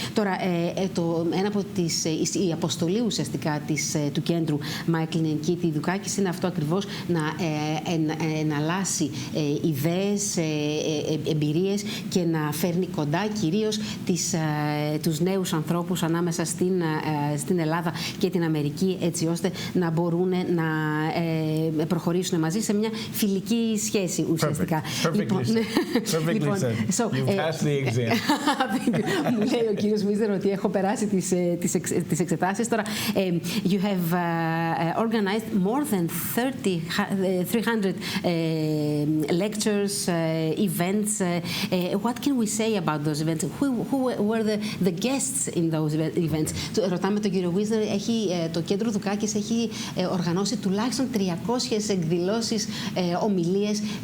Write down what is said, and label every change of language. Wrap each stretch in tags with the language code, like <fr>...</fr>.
<el>Τώρα, ένα από η αποστολή ουσιαστικά του κέντρου Μάικλ και Κίτι Δουκάκης είναι αυτό ακριβώς, να εναλλάσσει ιδέες, εμπειρίες και να φέρνει κοντά κυρίως τους νέους ανθρώπους ανάμεσα στην Ελλάδα και την Αμερική, έτσι ώστε να μπορούν να προχωρήσουν μαζί σε μια φιλική σχέση ουσιαστικά.</el> <en>Perfectly said. You passed the exam.</en> <el>Μου λέει ο κύριος WISNER ότι έχω περάσει τις εξετάσεις.</el> <en>Τώρα, you have organized more than 300 lectures, events. What can we say about those events? Who were the guests in those events?</en> <el>Ρωτάμε τον κύριο WISNER, το κέντρο Δουκάκης έχει οργανώσει τουλάχιστον 300 εκδηλώσεις, ομιλίες.</el>